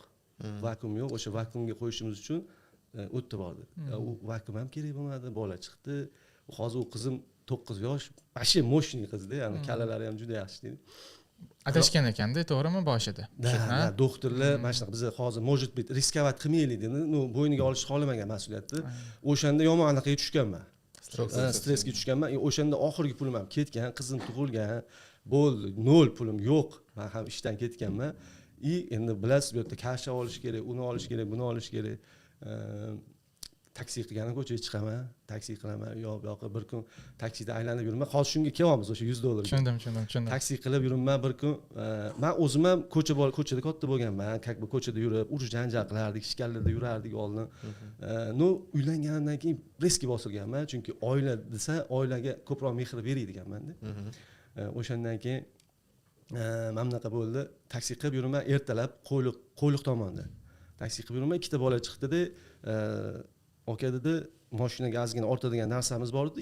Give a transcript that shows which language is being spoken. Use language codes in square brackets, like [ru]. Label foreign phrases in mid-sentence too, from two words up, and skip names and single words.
[uz] Vakuum yo'q. O'sha vakuumga qo'yishimiz uchun o'tdi bordi. U vakuum ham kerak bo'lmadi. Bola chiqdi. Hozir u qizim 9 yosh, bashi moshni qizda, ya'ni kalalari ham juda yaxshi deydi. Adashgan ekanda, to'g'rimi boshida? Da, doktorlar mana shunaqa biz hozir [ru] может быть [uz] riskovat qilmaylik dedi. Bo'yniga olishni xohlamagan mas'uliyatni. O'shanda yomon anaqaga tushganman. Stressga tushganman. O'shanda oxirgi pulim ham ketgan, qizim tug'ilgan, bo'ldi, 0 pulim yo'q. Men ham ishdan ketganman. Endi bilasiz, bu yerda kasha olish kerak, uni olish kerak, buni olish kerak. Taksi qilganim ko'chaga chiqaman, taksi qilaman, yo bu yoqqa bir kun taksida aylanib yuraman. Hozir shunga kelyapmiz o'sha $100. Tushundim. Taksi qilib yuraman bir kun. Men o'zim ham ko'chada katta bo'lganman. [ru] Как бы [uz] ko'chada yurib, urush janjal qilardik, ishkallarda yurardik oldin. Uylanganimdan keyin riski bosilganman, chunki oila desa, oilaga ko'proq mehr beradiganman-da. O'shandan keyin mana bunaqa bo'ldi. Taksi qilib yuraman, ertalab qo'yliq tomonda. Taksi qilib yuraman, ikkita bola chiqdi-da, aka dedi, mashinaga ozgina ortadigan narsamiz bor edi.